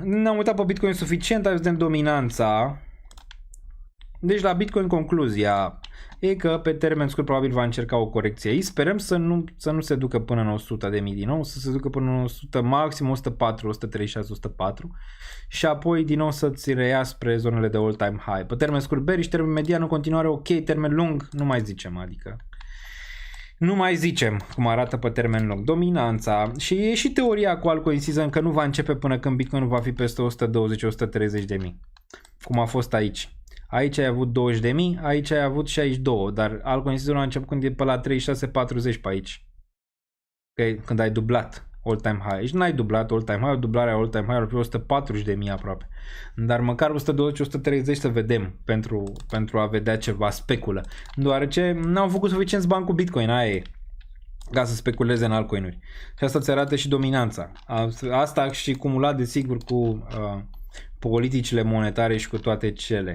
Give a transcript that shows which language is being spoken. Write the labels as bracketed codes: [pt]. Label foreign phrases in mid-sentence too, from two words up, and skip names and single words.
[ro] Ne-am uitat pe Bitcoin suficient, hai să vedem dominanța. Deci la Bitcoin concluzia e că pe termen scurt probabil va încerca o corecție aici. Sperăm să nu se ducă până în 100.000 din nou, să se ducă până în 100, maxim 104, 136, 104 și apoi din nou să-ți reia spre zonele de [en] all-time high. [ro] Pe termen scurt bearish, termen median în continuare ok, termen lung nu mai zicem, adică nu mai zicem cum arată pe termen lung. Dominanța și e și teoria cu [en] altcoin season [ro] că nu va începe până când Bitcoin nu va fi peste 120-130.000, cum a fost aici. Aici ai avut 20.000, aici ai avut 62, dar [en] altcoin season [ro] a început când e pe la 36-40 pe aici. Okay? Când ai dublat [en] all-time high. [ro] Aici n-ai dublat [en] all-time high, [ro] dublarea [en] all-time high [ro] ar fi 140.000 aproape. Dar măcar 120-130 să vedem pentru a vedea ceva speculă. Deoarece n-au făcut suficienți bani cu Bitcoin, aia e, ca să speculeze în altcoinuri. Și asta ți arată și dominanța. Asta și cumulat desigur cu politicile monetare și cu toate cele.